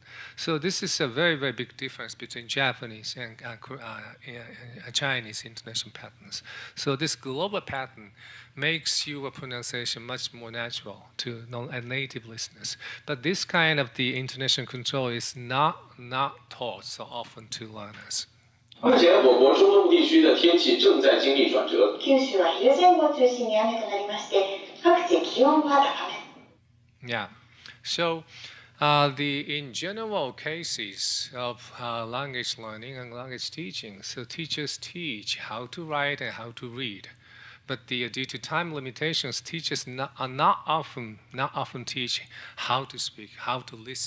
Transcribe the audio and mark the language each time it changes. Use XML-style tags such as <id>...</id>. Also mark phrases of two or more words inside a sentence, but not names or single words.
<en>So this is a very, very big difference between Japanese and Chinese intonation patterns. So this global pattern makes your pronunciation much more natural to native listeners. But this kind of the intonation control is not taught so often to learners.</en> <zh>目前我国中东地区的天气正在经历转折。</zh> <ja>九州は昼前後を中心に雨となりまして、各地気温は高め。</ja> <en>Yeah. So in general cases of language learning and language teaching, so teachers teach how to write and how to read. But due to time limitations, teachers are not often teach how to speak, how to listen.</en>